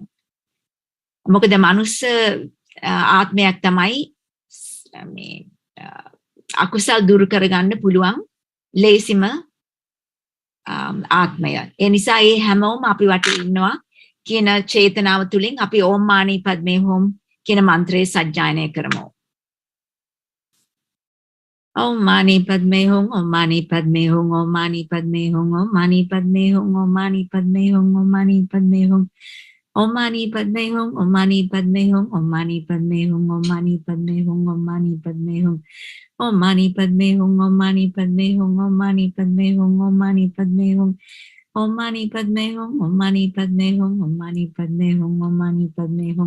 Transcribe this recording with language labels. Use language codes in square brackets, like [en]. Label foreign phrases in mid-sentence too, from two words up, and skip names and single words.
[si] මොකද මනුස්ස ආත්මයක් තමයි මේ අකුසල් දුරු කරගන්න පුළුවන් ලේසිම ආත්මය. ඒ නිසා ඒ හැමෝම අපි වටේ ඉන්නවා කියන චේතනාව තුලින් අපි [sa] ओं मणि पद्मे हूं [si] කියන මන්ත්‍රය සජ්ජායනය කරමු. [sa] Om mani padme hum, om mani padme hum, om mani padme hum, om mani padme hum, om mani padme hum, om mani padme hum, om mani padme hum, om mani padme hum, om mani padme hum, om mani padme hum, om mani padme hum, om mani padme hum, om mani padme hum, om mani padme hum, om mani padme hum, om mani padme hum, om mani padme hum, om mani padme hum, om mani padme hum.